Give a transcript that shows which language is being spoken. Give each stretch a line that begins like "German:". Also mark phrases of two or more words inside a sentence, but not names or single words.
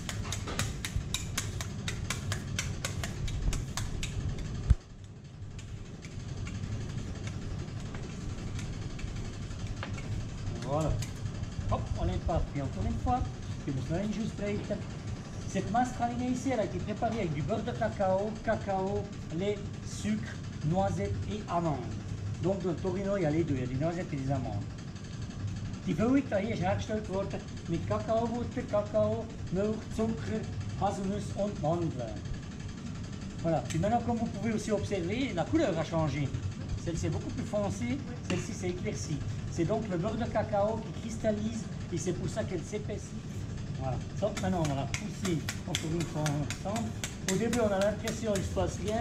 French: Voilà. Hop, on est parti encore une fois. Je me souviens juste prête. Cette masse pralinée ici, elle a été préparée avec du beurre de cacao, lait, sucre, noisettes et amandes. Donc dans le Torino, il y a les deux, il y a des noisettes et des amandes.
German: Die Füllung da hier ist hergestellt worden mit Kakaobutter, Kakao, Milch, Zucker, Haselnuss und Mandeln.
French: Voilà. Puis maintenant, comme vous pouvez aussi observer, la couleur a changé. Celle-ci est beaucoup plus foncée, celle-ci c'est éclairci. C'est donc le beurre de cacao qui cristallise et c'est pour ça qu'elle s'épaissit. Voilà. Ça, maintenant, on va la pousser encore une fois ensemble. Au début, on a l'impression qu'il ne se passe rien.